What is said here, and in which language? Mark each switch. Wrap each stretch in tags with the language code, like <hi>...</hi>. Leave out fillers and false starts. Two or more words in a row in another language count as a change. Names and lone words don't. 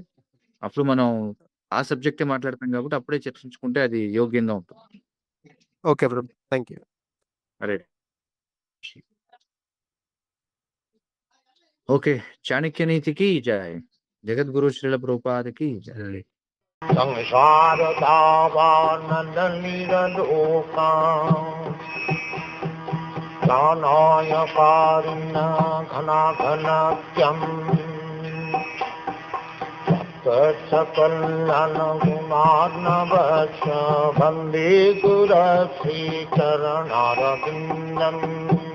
<te>అప్పుడు మనం ఆ సబ్జెక్టే మాట్లాడతాం కాబట్టి అప్పుడే చర్చించుకుంటే అది యోగ్యంగా ఉంటుంది.</te> <en>Okay Prabhu. Thank you. Right. Okay.</en> <te>చాణక్య నీతికి జై. జగద్గురు శ్రీల ప్రభుపాదకి జై.</te> <sa>संसार दावानन्दलीलोका ज्ञानाय कारुण्य घनाघनत्यम् सकल गुणार्णवश वन्दे गुरश्री चरणारविन्दम्</sa>